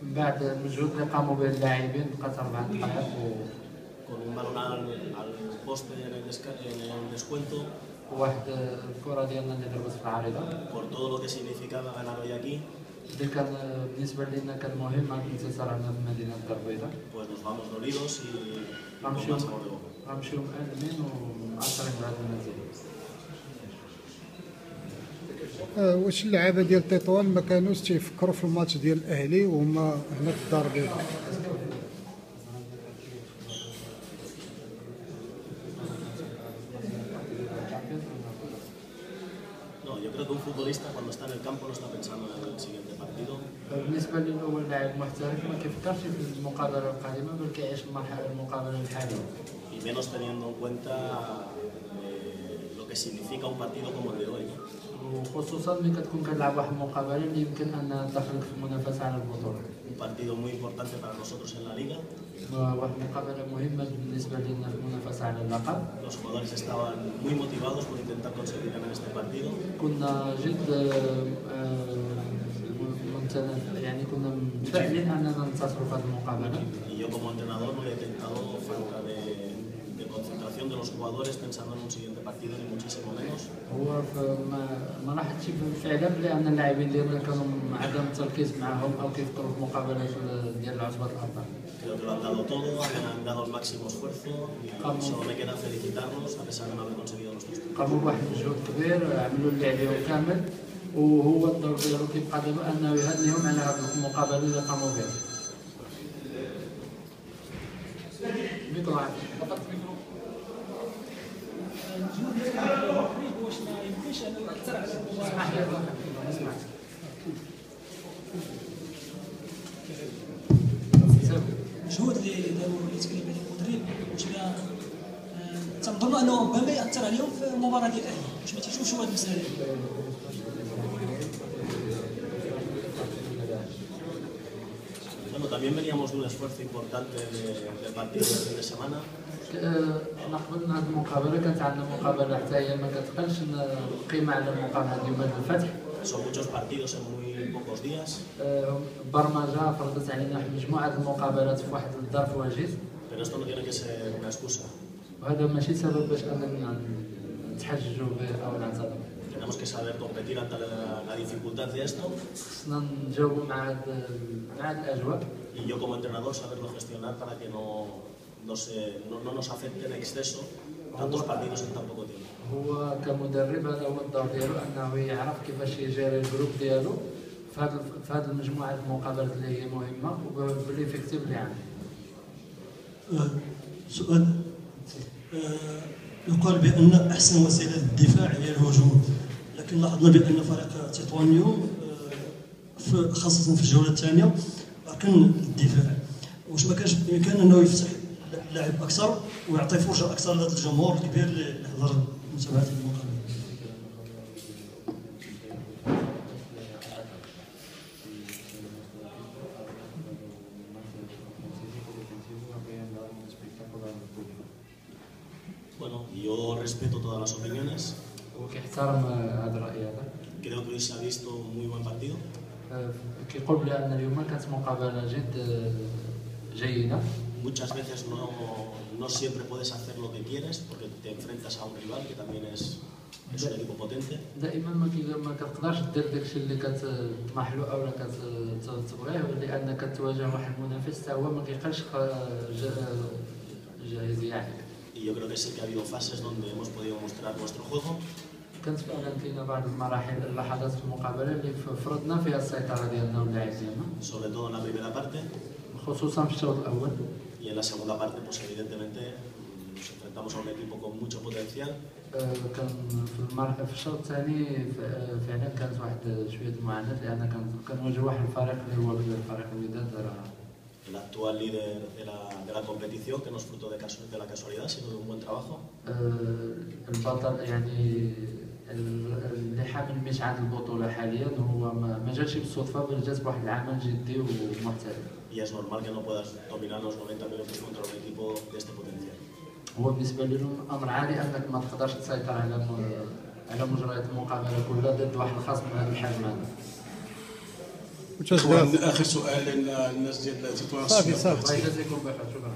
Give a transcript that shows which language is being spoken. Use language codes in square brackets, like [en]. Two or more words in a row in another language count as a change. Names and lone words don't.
[es] con un balón al poste en el descuento, por todo lo que significaba ganar hoy aquí, pues nos vamos dolidos y con más sabor de boca. [ar] واش اللعابه ديال تطوان ما كانوش تيفكروا في الماتش ديال الاهلي وهما هنا في الدار ديالهم؟ [es] No, yo creo que un futbolista cuando está en el campo no está pensando en el siguiente partido. [ar] بالنسبه لي هو اللاعب المحترف ما كيفكرش في المقابله القادمه بل كيعيش المقابله الحاليه. [es] Y menos teniendo en cuenta lo que significa un partido como el de hoy. [ar] وخصوصا ملي كتكون كتلعب واحد المقابله اللي يمكن ان تدخلك في المنافسه على البطوله. [es] Un partido muy importante para nosotros en la liga. [ar] واحد المقابله مهمه بالنسبه لنا في المنافسه على اللقب. [es] Los jugadores estaban muy motivados por intentar conseguir ganar este partido. [ar] كنا جد يعني كنا متفائلين اننا ننتصروا في هذه المقابله. [es] Y yo como entrenador no he detectado falta de concentración de los jugadores pensando en un siguiente partido ni muchísimo menos. [ar] هو ما لاحظتش فعلا بان اللاعبين ديالنا كانوا عدم التركيز معهم او كيفكروا في مقابلات ديال العصبه الاربعه. [es] Creo que lo han dado todo, han dado el máximo esfuerzo y solo me queda felicitarlos a pesar de no haber conseguido los 3 puntos. [ar] قاموا بواحد المجهود كبير عملوا اللي عليهم كامل وهو الدور ديالو كيبقى دابا انه يهنيهم على هذه المقابله اللي قاموا بها. ميكرو فقط ميكرو. واش ما يمكنش انه ياثر على اسمح لي اسمع. الجهود اللي داروا اللي تكلم عليه المدرب واش تنظن انه ربما ياثر عليهم في المباراه ديال الاهلي واش ما تيشوفش هذه المساله. [es] Bueno, también veníamos de un esfuerzo importante del partido del fin de semana. [ar] نقبل هذه المقابله كانت عندنا مقابله حتى هي ما كتقلش القيمه على المقابله ديال الفتح. [es] Son muchos partidos en muy pocos días. [ar] برمجه فرضت علينا واحد مجموعه المقابلات في واحد الظرف وجيز. [es] Pero esto no tiene que ser una excusa. [ar] وهذا ماشي سبب باش اننا نتحججوا به او نعتذروا. [es] Tenemos que saber competir ante la dificultad de esto. [ar] خصنا نجاوبوا مع هاد الاجواء. [es] Y yo como entrenador saberlo gestionar para que no nos afecte en exceso tantos partidos en tan poco tiempo. [ar] هو كمدرب هذا هو الدور ديالو انه يعرف كيفاش يجيري الجروب ديالو في هذه المجموعه المقابلات اللي هي مهمه وبالليفيكتيف اللي عنده. سؤال يقال بأن أحسن وسيلة للدفاع هي الهجوم، لكن لاحظنا بأن فريق تطوانيو خاصة في الجولة الثانية أركن الدفاع. واش ما كانش بإمكان أنه يفتح اللعب أكثر ويعطي فرصة أكثر لهذا الجمهور الكبير اللي حضر متابعة المقابلة؟ [es] Bueno, yo respeto todas las opiniones. [ar] وكيحترم هذا الرأي هذا. [es] Creo que hoy se ha visto un muy buen partido. [ar] كيقول بأن اليوم كانت مقابلة جد جيدة. [es] Muchas veces no siempre puedes hacer lo que quieres porque te enfrentas a un rival que también es un equipo potente. [ar] دائما ما كتقدرش دير داكشي اللي كتطمح له او كتبغيه، لان كتواجه واحد المنافس حتى هو ما كيقلش جاهزيه عاليه. [es] Y yo creo que sí que ha habido fases donde hemos podido mostrar nuestro juego. [ar] كانت فعلا كاينه بعض المراحل اللحظات في المقابله اللي فرضنا فيها السيطره ديالنا واللاعب ديالنا. [es] Sobre todo en la primera parte. [ar] خصوصا في الشوط الاول. [es] Y en la segunda parte, pues evidentemente nos enfrentamos a un equipo con mucho potencial. [ar] كان في الشوط الثاني فعلا كانت واحد شويه المعاناه، لان كنواجه واحد الفريق اللي هو فريق الوداد. [es] El actual líder de la competición, que no es fruto de la casualidad, sino de un buen trabajo. [ar] البطل يعني اللي حامل مشعل البطوله حاليا هو ما جاتش بالصدفه، بل جات بواحد العمل جدي ومحترف. [es] Y es normal que no puedas dominar los 90 minutos contra un equipo de este potencial. [ar] هو بالنسبه لهم امر عادي انك ما تقدرش تسيطر على مجريات المقابله كلها ضد واحد الخصم بهذا الحجم هذا. اخر سؤال للناس ديال تطوان. صافي الله يجازيكم بخير، شكرا.